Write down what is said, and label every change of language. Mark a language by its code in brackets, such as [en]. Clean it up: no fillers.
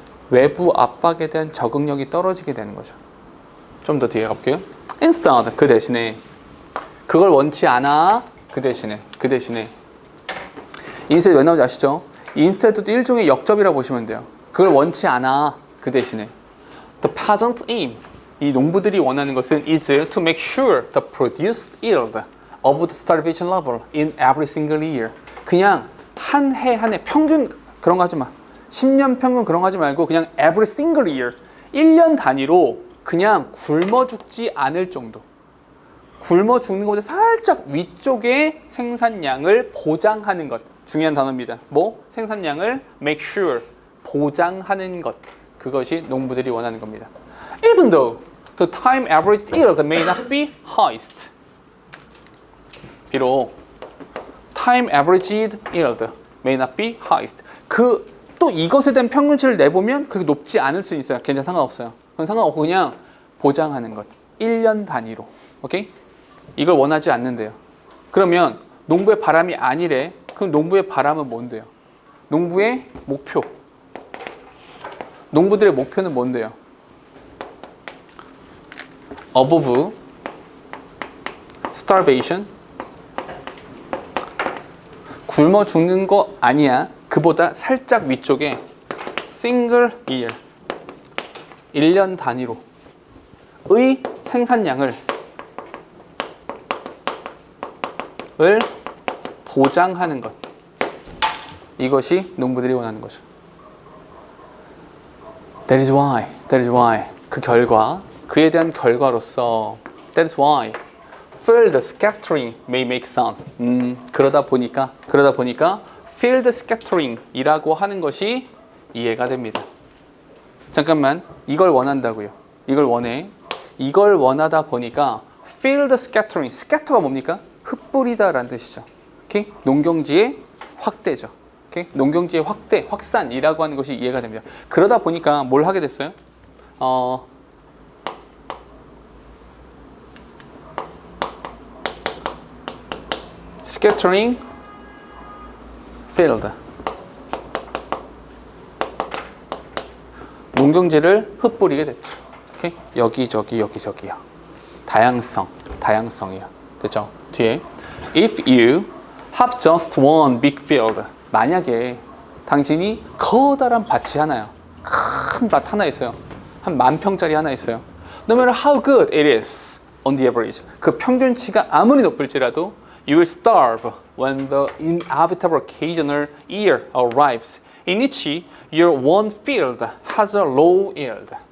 [ko] 외부 압박에 대한 적응력이 떨어지게 되는 거죠. 좀 더 뒤에 가볼게요. Instead, 그 대신에 그걸 원치 않아. 그 대신에 인셋 왜 나오는지 아시죠? 인스테드도 일종의 역접이라고 보시면 돼요. 그걸 원치 않아. 그 대신에 [en] The peasant aim, [ko] 이 농부들이 원하는 것은 [en] is to make sure the produced yield of the starvation level in every single year. [ko] 그냥 한 해 평균 그런 거 하지 마. 10년 평균 그런 거 하지 말고 그냥 [en] every single year, [ko] 1년 단위로 그냥 굶어 죽지 않을 정도. 굶어 죽는 것보다 살짝 위쪽에 생산량을 보장하는 것. 중요한 단어입니다. 뭐? 생산량을 [en] make sure, [ko] 보장하는 것. 그것이 농부들이 원하는 겁니다. [en] Even though the time averaged yield may not be highest. 비록 time averaged yield may not be highest. [ko] 또 이것에 대한 평균치를 내보면 그렇게 높지 않을 수 있어요. 괜찮아, 상관없어요. 그건 상관없고 그냥 보장하는 것. 1년 단위로. 오케이? 이걸 원하지 않는데요. 그러면 농부의 바람이 아니래. 그럼 농부의 바람은 뭔데요? 농부의 목표. 농부들의 목표는 뭔데요? [en] Above starvation. [ko] 굶어 죽는 거 아니야. 그보다 살짝 위쪽에 [en] single year. [ko] 1년 단위로 의 생산량을 보장하는 것. 이것이 농부들이 원하는 거죠. [en] That is why. [ko] 그 결과, 그에 대한 결과로서 [en] That is why field scattering may make sense. [ko] 그러다 보니까 field scattering이라고 하는 것이 이해가 됩니다. 잠깐만, 이걸 원한다고요. 이걸 원하다 보니까 field scattering, scatter가 뭡니까? 흩뿌리다라는 뜻이죠. 오케이? 농경지의 확대죠. 오케이? 농경지의 확대, 확산이라고 하는 것이 이해가 됩니다. 그러다 보니까 뭘 하게 됐어요? [en] scattering field. [ko] 농경지를 흩뿌리게 됐죠. 오케이? 여기저기요. 다양성이요. 됐죠? [en] 뒤에 if you have just one big field. [ko] 만약에 당신이 커다란 밭이 하나요. 큰 밭 하나 있어요. 한 10,000평짜리 하나 있어요. [en] No matter how good it is on the average. [ko] 그 평균치가 아무리 높을지라도 [en] you will starve when the inevitable occasional year arrives in which your one field has a low yield.